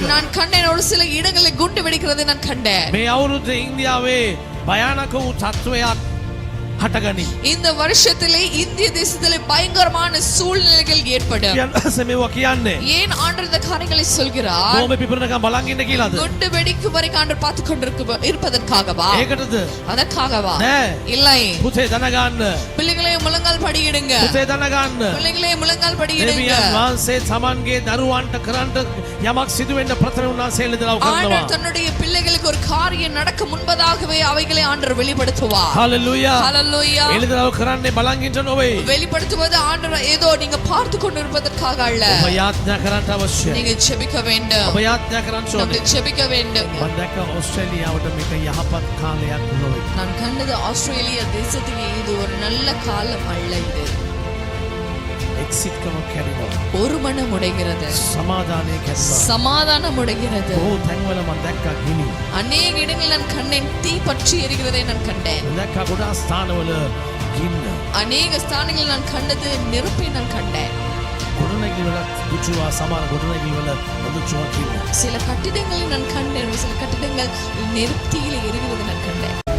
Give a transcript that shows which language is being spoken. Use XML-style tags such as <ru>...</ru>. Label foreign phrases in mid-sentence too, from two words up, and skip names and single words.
<ta>நான் கண்டேன், ஒரு சில இடங்களில் குண்டு வெடிக்கிறதை நான் கண்டேன்.</ta> <si>මේ අවුරුද්දේ ඉන්දියාවේ භයානක වූ තත්ත්වයක් හටගනී.</si> <ta>இந்த வருஷத்திலே இந்திய தேசத்திலே பயங்கரமான சூழ்நிலைகள் ஏற்படும்.</ta> <si>මේවා කියන්නේ</si> <ta>ஏன் ஆண்டவர் இந்த காரியங்களை சொல்கிறார்?</ta> <si>බෝම්බ පිපිරනකම් බලන් ඉන්න කියලාද?</si> <ta>குண்டு வெடிக்கும் வரைக்கும் ஆண்டவர் பார்த்து இருப்பதற்காகவா?</ta> <si>ඒකටද?</si> <ta>அதற்காகவா?</ta> <si>නෑ.</si> <ta>இல்லை.</ta> <si>පුතේ දනගන්න.</si> <ta>பிள்ளைகளே முழங்கால் படியிடுங்க.</ta> <si>පුතේ දනගන්න.</si> <ta>பிள்ளைகளே முழங்கால் படியிடுங்க.</ta> <si>දෙවියන් වහන්සේ තමන්ගේ දරුවන්ට කරන්න යමක් සිදු වෙන්න ප්‍රථම උන්වහන්සේ එළිදරව් කරනවා.</si> <ta>ஆண்டவர் தன்னுடைய பிள்ளைகளுக்கு ஒரு காரியம் நடக்க முன்பதாகவே அவைகளை ஆண்டவர் வெளிப்படுத்துவார். ஹalleluya. ஹalleluya.</ta> <si>එළිදරව් කරන්නේ බලන් ඉන්න නොවේ.</si> <ta>வெளிப்படுத்துவது ஆண்டவர் ஏதோ நீங்க பார்த்து கொண்டிருப்பதற்காக அல்ல.</ta> <si>ඔබ යාඥා කරන්න අවශ්‍යයි.</si> <ta>நீங்க ஜெபிக்க வேண்டும்.</ta> <si>ඔබ යාඥා කරන්න ඕනේ.</si> <ta>நம்ம ஜெபிக்க வேண்டும்.</ta> <si>මම දැක්ක ඕස්ට්‍රේලියාවට මේක යහපත් කාලයක් නොවේ.</si> <ta>நான் கண்டது ஆஸ்திரேலியா தேசத்துக்கு இது ஒரு நல்ல காலம் அல்ல. இது</ta> <si>එක්සිට්කම කැඩෙනවා.</si> <ta>ஒரு மனம் உடைகிறது,</ta> <si>සමාදානය කැඩෙනවා.</si> <ta>சமாதானம் உடைகிறது.</ta> <si>බොහෝ තැන්වල මම දැක්කා ගිනි.</si> <ta>அநேக இடங்களில் நான் கண்டேன், தீ பற்றி எரிகிறதை நான் கண்டேன்.</ta> <si>මම දැක්කා ගොඩාක් ස්ථානවල ගින්න.</si> <ta>அநேக ஸ்தானங்களில் நான் கண்டது நெருப்பை நான் கண்டேன்.</ta> <si>ගොඩනැගිලි වල දුචුවා සමහර ගොඩනැගිලි වල දුචුවා ගින්න.</si> <ta>சில கட்டிடங்களை நான் கண்டேன், சில கட்டிடங்கள் நெருப்பியில் எரிகிறது நான் கண்டேன்.</ta>